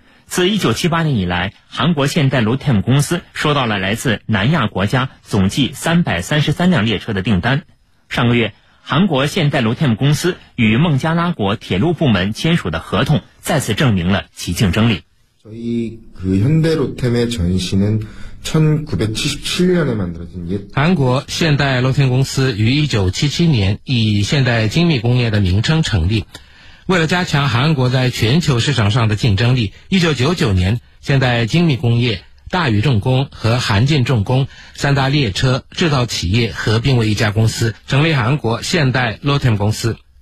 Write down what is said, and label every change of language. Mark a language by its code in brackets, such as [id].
[zh] 自1978年以来，韩国现代路 TEM 公司收到了来自南亚国家总计333辆列车的订单。上个月，韩国现代路 TEM 公司与孟加拉国铁路部门签署的合同再次证明了其竞争力。 [ko] 저희그현대로템의전신은1977년에만들어진 [zh] 韩国现代罗天公司于1977年以现代精密工业的名称成立。为了加强韩国在全球市场上的竞争力，1999年现代精密工业大宇重工和韩进重工三大列车制造企业合并为一家公司，成立韩国现代 Lotem 公司。